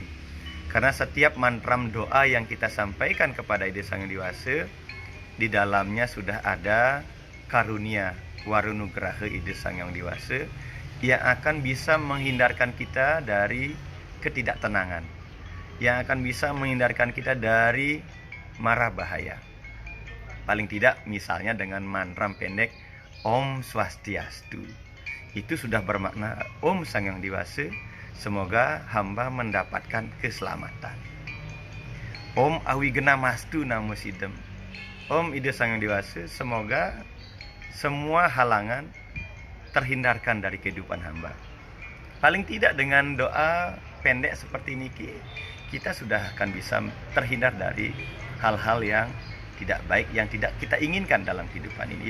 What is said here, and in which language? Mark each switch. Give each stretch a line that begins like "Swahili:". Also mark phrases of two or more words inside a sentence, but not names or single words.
Indonesian: Karena setiap mantram doa yang kita sampaikan kepada Ide Sang Hyang Dewasa, di dalamnya sudah ada karunia warunugraha Ide Sang Hyang Dewasa yang akan bisa menghindarkan kita dari ketidaktenangan, yang akan bisa menghindarkan kita dari mara bahaya. Paling tidak misalnya dengan mantram pendek
Sanskrit: Om Swastiastu,
Indonesian: itu sudah bermakna Om Sang Hyang Dewasa, semoga hamba mendapatkan keselamatan.
Sanskrit: Om Awigena-mastu Namo Sidem,
Indonesian: Om Ide Sang Hyang Dewasa, semoga semua halangan terhindarkan dari kehidupan hamba. Paling tidak dengan doa pendek seperti ini, kita sudah akan bisa terhindar dari hal-hal yang tidak baik, yang tidak kita inginkan dalam kehidupan ini.